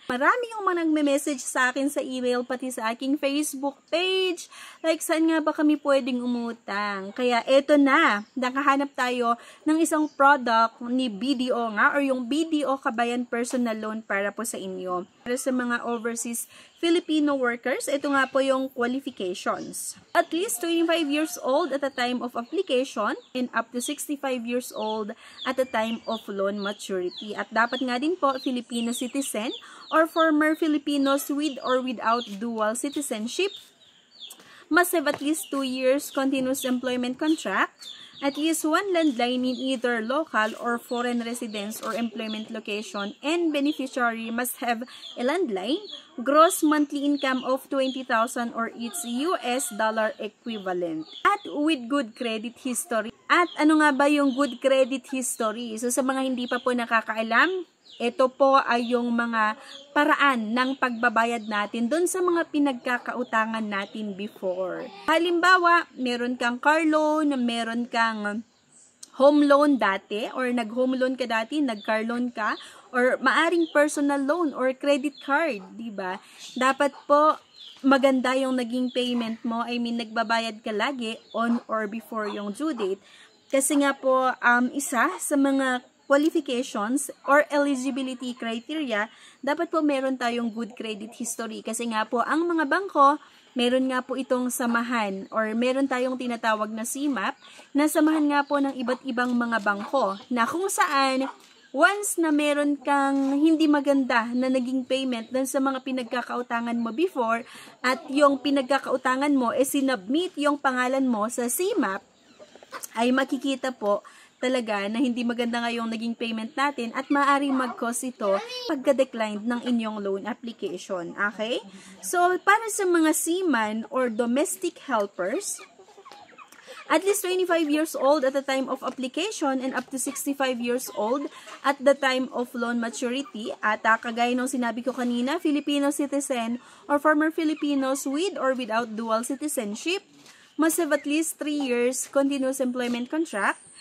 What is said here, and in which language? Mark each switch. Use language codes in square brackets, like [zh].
[tl] Marami yung mga nagme-message sa akin sa email pati sa aking Facebook page. Like, saan nga ba kami pwedeng umutang? Kaya eto na, nakahanap tayo ng isang product ni BDO nga or yung BDO Kabayan Personal Loan para po sa inyo. Para sa mga overseas Filipino workers, ito nga po yung qualifications. [en] At least 25 years old at the time of application and up to 65 years old at the time of loan maturity. [tl] At dapat nga din po [en] Filipino citizen or former Filipinos with or without dual citizenship. Must have at least 2 years continuous employment contract. At least one landline in either local or foreign residence or employment location, and beneficiary must have a landline, gross monthly income of 20,000 or its US dollar equivalent, at with good credit history. [tl] At ano nga ba yung good credit history? So sa mga hindi pa po nakakaalam, ito po ay yung mga paraan ng pagbabayad natin doon sa mga pinagkakautangan natin before. Halimbawa, meron kang car loan, meron kang home loan dati, or nag-home loan ka dati, nag-car loan ka, or maaring personal loan or credit card, diba? Dapat po maganda yung naging payment mo. I mean, nagbabayad ka lagi [en] on or before [tl] yung due date. Kasi nga po, isa sa mga qualifications or eligibility criteria, dapat po meron tayong good credit history. Kasi nga po, ang mga bangko, meron nga po itong samahan or meron tayong tinatawag na CMAP na samahan nga po ng iba't ibang mga bangko na kung saan once na meron kang hindi maganda na naging payment dun sa mga pinagkakautangan mo before at yung pinagkakautangan mo sinubmit yung pangalan mo sa CMAP, ay makikita po talaga na hindi maganda nga yung naging payment natin at maaaring mag-cause ito pagka-declined ng inyong loan application. [en] Okay? So, [tl] para sa mga [en] seaman or domestic helpers, at least 25 years old at the time of application and up to 65 years old at the time of loan maturity. [tl] At kagaya ng sinabi ko kanina, [en] Filipino citizen or former Filipinos with or without dual citizenship must have at least 3 years continuous employment contract.